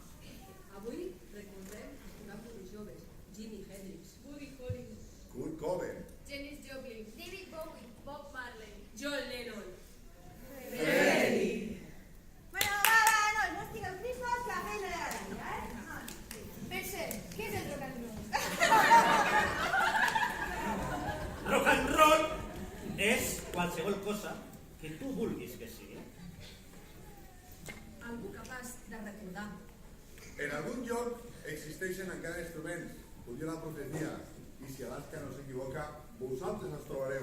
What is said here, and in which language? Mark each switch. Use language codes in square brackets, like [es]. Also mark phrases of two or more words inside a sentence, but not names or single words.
[ca] Avui recordem els col·laboradors joves, Jimi Hendrix, Buddy Holly, Kurt Cobain. Janis Joplin, David Bowie. Bob Marley. John Lennon. Bueno, va, no estigueu tristos, que la feina era grande, ¿eh? Per cert, què és el [en] rock and roll? Rock and roll [ca] és qualsevol cosa que tu vulguis que sigui. algú capaç de recordar. En algun lloc existeixen encara instruments, ho diu la profecia, i si Alaska no s'equivoca, vosaltres els trobareu.